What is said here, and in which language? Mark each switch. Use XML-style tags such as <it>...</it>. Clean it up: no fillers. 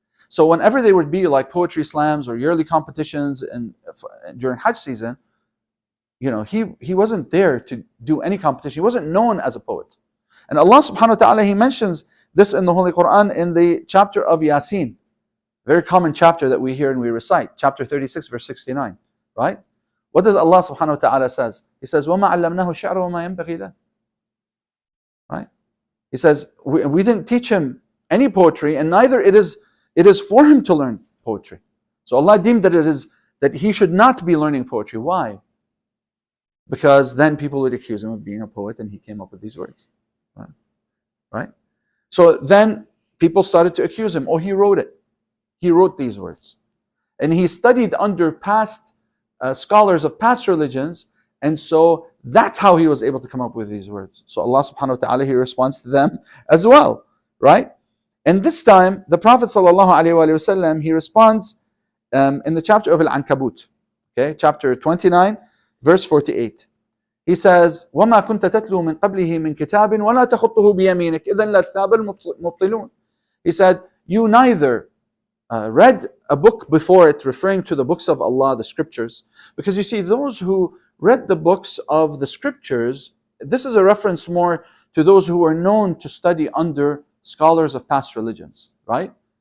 <en>So whenever there would be like poetry slams or yearly competitions during Hajj season, you know, he wasn't there to do any competition. He wasn't known as a poet. And Allah subhanahu wa ta'ala, He mentions this in the Holy Quran in the chapter of Yasin. Very common chapter that we hear and we recite. Chapter 36, verse 69. Right? What does Allah subhanahu wa ta'ala says? He says,</en> <ar>وَمَا عَلَّمْنَاهُ الشَّعْرَ وَمَا يَنْبَغِي لَهُ.</ar> <en>Right? He says, we didn't teach him any poetry, and neither it is for him to learn poetry. So Allah deemed that he should not be learning poetry. Why? Because then people would accuse him of being a poet, and he came up with these words. Right? So then people started to accuse him. Oh, he wrote it. He wrote these words. And he studied under past scholars of past religions, and so that's how he was able to come up with these words. So Allah subhanahu wa ta'ala, He responds to them as well. Right? And this time, the Prophet sallallahu alaihi wasallam, he responds in the chapter of Al-Ankabut. Okay? Chapter 29, verse 48. he says,</en> <ar>وَمَا كُنْتَ تَتْلُو مِنْ قَبْلِهِ مِنْ كِتَابٍ وَلَا تَخُطُّهُ بِيَمِينِكَ إِذًا لَارْتَابَ الْمُبْطِلُونَ.</ar> <en>He said, you neither read a book before it, referring to the books of Allah, the scriptures, because you see, those who read the books of the scriptures, this is a reference more to those who were known to study under scholars of past religions, right?</en>